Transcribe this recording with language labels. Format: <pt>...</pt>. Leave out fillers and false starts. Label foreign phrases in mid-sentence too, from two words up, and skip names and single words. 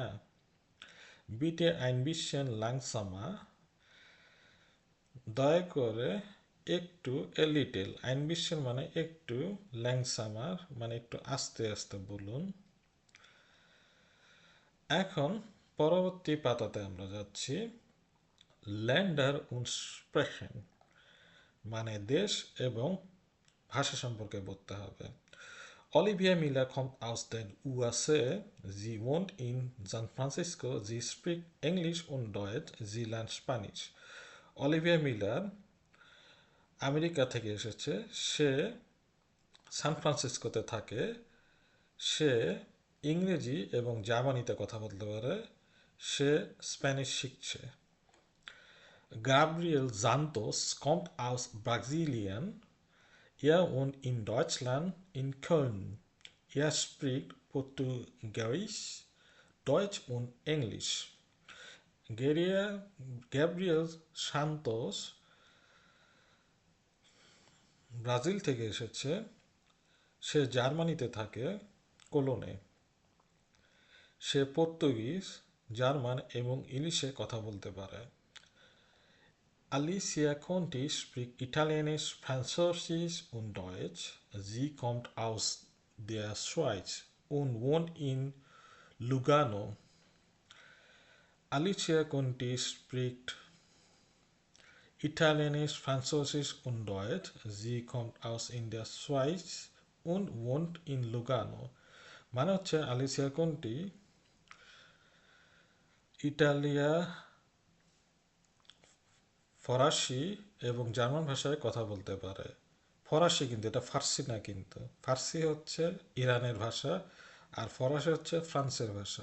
<de>Bitte ein bisschen langsamer,</de> <bn>দয়া করে একটু,</bn> <en>a little,</en> <de>ein bisschen</de> <bn>মানে একটু, ল্যাংসামার মানে একটু আস্তে আস্তে বলুন। এখন পরবর্তী পাতাতে আমরা যাচ্ছি।</bn> <de>Länder und Sprachen</de> <bn>মানে দেশ এবং ভাষা সম্পর্কে বলতে হবে।</bn> <de>Olivia Miller kommt aus den USA. Sie wohnt in San Francisco. Sie spricht Englisch und Deutsch. Sie lernt Spanisch.</de> <bn>অলিভিয়া মিলার আমেরিকা থেকে এসেছে। সে সান ফ্রান্সিসকোতে থাকে। সে ইংরেজি এবং জার্মানিতে কথা বলতে পারে। সে স্প্যানিশ শিখছে।</bn> <de>Gabriel Santos kommt aus Brasilien. Er wohnt in Deutschland, in Köln. Er spricht Portugiesisch, Deutsch und Englisch.</de> <bn>Gabriel Santos ব্রাজিল থেকে এসেছে। সে জার্মানিতে থাকে, কোলোনে। সে পর্তুগিজ, জার্মান এবং ইংলিশে কথা বলতে পারে।</bn> <de>Alicia Conti spricht Italienisch, Französisch und Deutsch. Sie kommt aus der Schweiz und wohnt in Lugano. Alicia Conti spricht Italienisch, Französisch und Deutsch. Sie kommt aus in der Schweiz und wohnt in Lugano.</de> <bn>মানে হচ্ছে আলিসিয়া কোন্টি ইটালিয়া, ফরাসি এবং জার্মান ভাষায় কথা বলতে পারে। ফরাসি কিন্তু এটা ফার্সি না, কিন্তু ফার্সি হচ্ছে ইরানের ভাষা আর ফরাসি হচ্ছে ফ্রান্সের ভাষা।</bn>